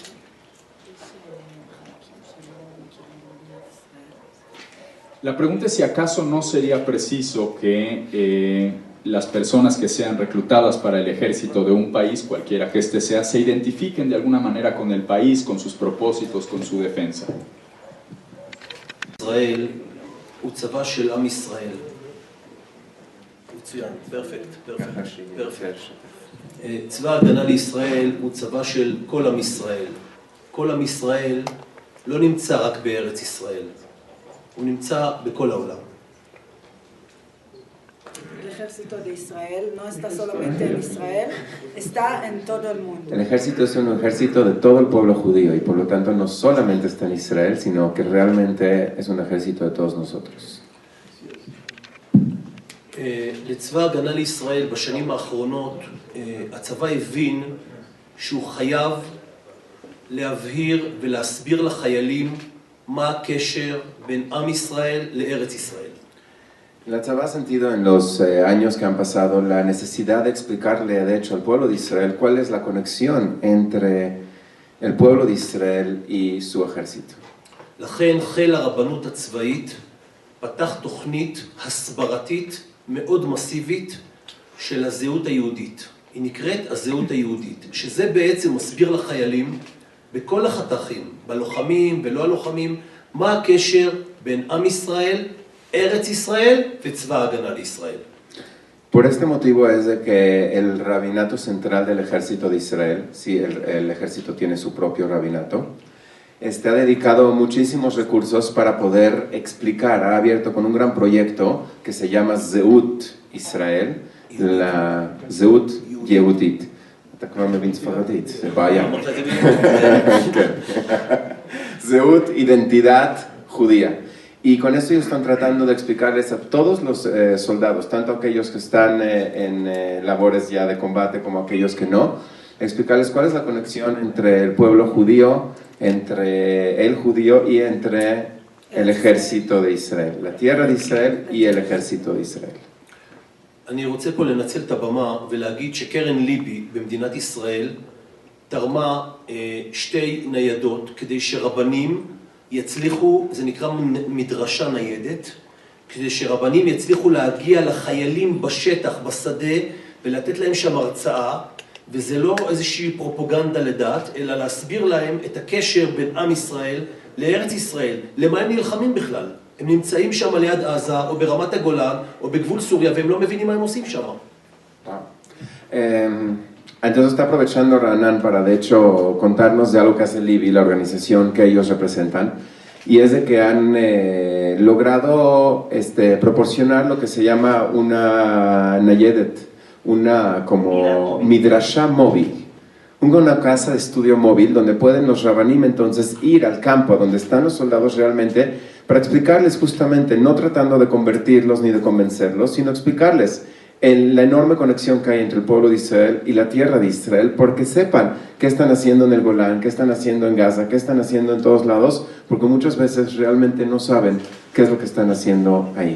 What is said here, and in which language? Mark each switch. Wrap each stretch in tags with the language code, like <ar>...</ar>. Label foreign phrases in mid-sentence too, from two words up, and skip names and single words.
<es>La pregunta es si acaso no sería preciso que las personas que sean reclutadas para el ejército de un país, cualquiera que éste sea, se identifiquen de alguna manera con el país, con sus propósitos, con su defensa.</es> <he>Israel הוא צבא של עם ישראל. מצוין, פרפקט. צבא ההגנה לישראל הוא צבא של כל עם ישראל. כל עם ישראל לא נמצא רק בארץ ישראל. הוא נמצא בכל העולם.</he> <es>El ejército de Israel no está solamente en Israel, está en todo el mundo. El ejército es un ejército de todo el pueblo judío y por lo tanto no solamente está en Israel, sino que realmente es un ejército de todos nosotros.</es> <he>לצבא ההגנה לישראל בשנים האחרונות הצבא הבין שהוא חייב להבהיר ולהסביר לחיילים מה הקשר בין עם ישראל לארץ ישראל.</he> <es>La tzavá ha sentido en los años que han pasado la necesidad de explicarle de hecho al pueblo de Israel cuál es la conexión entre el pueblo de Israel y su ejército.</es> <he>לכן חיל הרבנות הצבאית פתח תוכנית הסברתית מאוד מסיבית של הזהות היהודית. היא נקראת הזהות היהודית, שזה בעצם מסביר לחיילים בכל החתכים, בלוחמים ולא הלוחמים, מה הקשר בין עם ישראל, ארץ ישראל וצבא ההגנה לישראל.</he> <es>Por este motivo es de que el rabinato central del ejército de Israel, sí, el ejército tiene su propio rabinato, ha dedicado muchísimos recursos para poder explicar, ha abierto con un gran proyecto que se llama</es> <he>זהות ישראל לזהות יהודית. אתה כבר מבין ספרדית, זה בעיה. זהות,</he> <es>identidad judía. Y con esto ellos están tratando de explicarles a todos los soldados, tanto aquellos que están en labores ya de combate como aquellos que no, explicarles cuál es la conexión entre el pueblo judío, entre el judío y entre el ejército de Israel, la tierra de Israel y el ejército de Israel.</es> <he>אני רוצה פה לנצל את הבמה ולהגיד שקרן ליבי במדינת ישראל תרמה שתי ניידות כדי שרבנים יצליחו, זה נקרא מדרשה ניידת, כדי שרבנים יצליחו להגיע לחיילים בשטח, בשדה, ולתת להם שם הרצאה, וזה לא איזושהי פרופוגנדה לדעת, אלא להסביר להם את הקשר בין עם ישראל לארץ ישראל, למה הם נלחמים בכלל. הם נמצאים שם ליד עזה, או ברמת הגולן, או בגבול סוריה, והם לא מבינים מה הם עושים שם.</he> <es>Entonces está aprovechando Ranan para de hecho contarnos de algo que hace Libi, la organización que ellos representan, y es de que han logrado proporcionar lo que se llama una nayedet, una como midrasha móvil, una casa de estudio móvil donde pueden los rabanim entonces ir al campo donde están los soldados realmente para explicarles justamente, no tratando de convertirlos ni de convencerlos, sino explicarles la enorme conexión que hay entre el pueblo de Israel y la tierra de Israel, porque sepan qué están haciendo en el Golán, qué están haciendo en Gaza, qué están haciendo en todos lados, porque muchas veces realmente no saben qué es lo que están haciendo ahí.</es>